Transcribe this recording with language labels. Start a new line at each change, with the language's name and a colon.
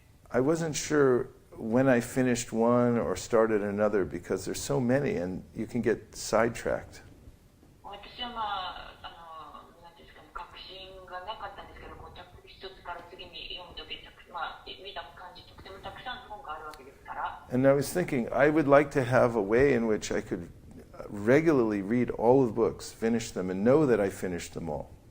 English: I wasn't sure when I finished one or started another because there's so many and you can get sidetracked.
Japanese: 私はなんていうんですかね、確信がなかったんですけど、一つから次に読むとき、見た感じ、とてもたくさんの本があるわけですから。
English: And I was thinking, I would like to have a way in which I could regularly read all of the books, finish them, and know that I finished them all.